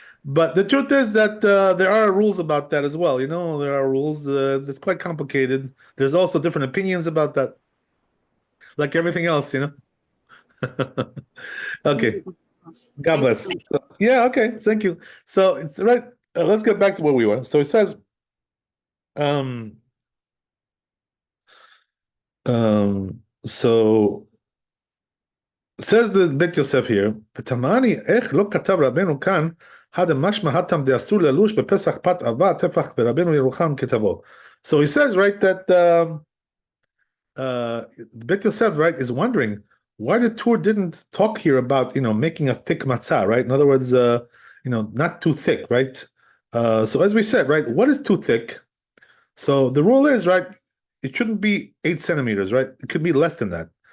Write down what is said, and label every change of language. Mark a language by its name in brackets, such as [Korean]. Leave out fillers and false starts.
[English] But the truth is that there are rules about that as well. There are rules. It's quite complicated. There's also different opinions about that, like everything else. Okay. God Thank you bless. so much. So, yeah. Okay. Thank you. So it's right. Let's get back to where we were. So it says, um, so says the Bet Yosef here, [Hebrew] ותמני איך לא כתב רבנו כאן, had משמע התם דאסור ללוש בפסח פת אבה טפח ורבנו ירוחם כתבו. [English] So he says, right, that Bet Yosef, right, is wondering why the Tur didn't talk here about, making a thick matzah, right? In other words, not too thick, right? So as we said, right, what is too thick? So the rule is, right, it shouldn't be 8 centimeters, right? It could be less than that.